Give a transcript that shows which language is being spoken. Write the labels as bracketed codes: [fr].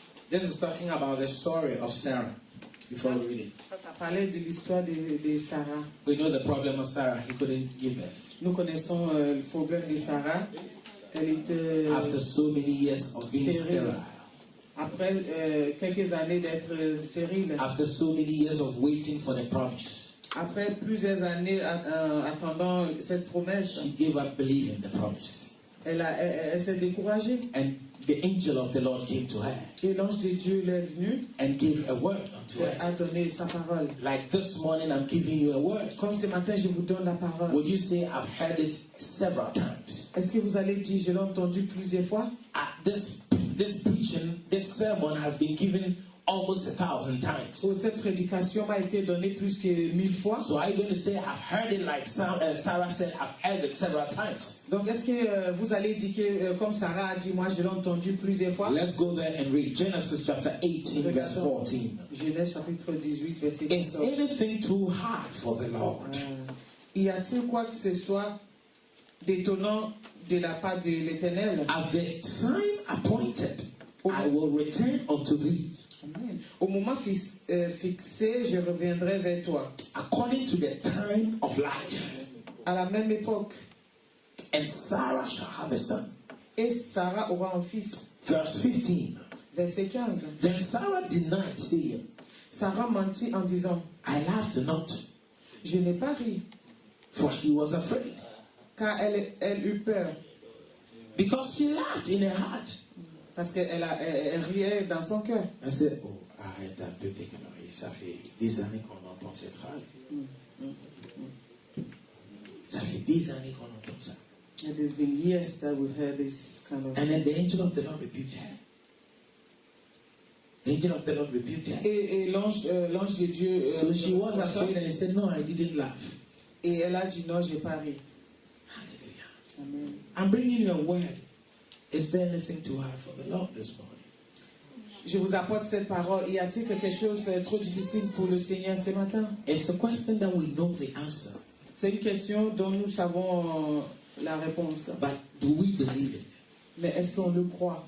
[en] This is talking about the story of Sarah. Before we read it, [fr] Ça parlait de l'histoire de Sarah. [en] we know the problem of Sarah. He couldn't give birth. [fr] Nous connaissons le problème de Sarah. Elle était [en] After so many years of being [fr] stérile. [en] sterile, [fr] Après quelques années d'être stérile. [en] after so many years of waiting for the promise, [fr] Après plusieurs années attendant cette promesse, [en] she gave up believing the promise. [fr] elle s'est découragée. [en] And the angel of the Lord came to her [fr] Et l'ange de Dieu l'est venu [en] and gave a word unto [fr] et [en] her. [fr] a donné sa parole. [en] Like this morning, I'm giving you a word. [fr] Comme ce matin, je vous donne la parole. [en] Would you say, I've heard it several times? [fr] Est-ce que vous allez dire, je l'ai entendu plusieurs fois? [en] This preaching, this sermon has been given almost 1,000 times. [fr] Oh, cette prédication m'a été donnée plus que 1000 fois. [en] So are you going to say, I've heard it like Sarah said, I've heard it several times? [fr] Donc, est-ce que vous allez dire que, comme Sarah a dit, moi, je l'ai entendu plusieurs fois? [en] Let's go there and read Genesis chapter 18, verse 14. [fr] Genèse chapitre 18, verset [en] Is [fr] 14. [en] anything too hard for the Lord? [fr] Y a-t-il quoi que ce soit d'étonnant de la part de l'Éternel? [en] At the time appointed, I will return unto thee, Amen. [fr] Au moment fixé, je reviendrai vers toi. [en] according to the time of life. [fr] À la même époque, [en] And Sarah shall have a son. [fr] et Sarah aura un fils. [en] Verse 15. [fr] Verset 15. [en] Then Sarah denied, saying, [fr] Sarah mentit en disant, [en] I laughed not, [fr] je n'ai pas ri, [en] for she was afraid. [fr] car elle eut peur, [en] Because she laughed in her heart. [fr] parce qu'elle elle riait dans son cœur. [en] I said, oh, [fr] arrête un peu tes conneries. Ça fait des années qu'on entend cette phrase. Ça fait des années qu'on entend ça. [en] It has been years that we've heard this kind of. And then the angel of the Lord rebuked her. The angel of the Lord rebuked her. [fr] Et l'ange de Dieu. [en] So she was afraid and he said, no, I didn't laugh. [fr] Et elle a dit non, j'ai pas ri. [en] Hallelujah. Amen. I'm bringing you a word. Is there anything too hard for the Lord this morning? [fr] Je vous apporte cette parole. Y a-t-il quelque chose de trop difficile pour le Seigneur ce matin? [en] It's a question that we know the answer. [fr] C'est une question dont nous savons la réponse. [en] But do we believe it? [fr] Mais est-ce qu'on le croit?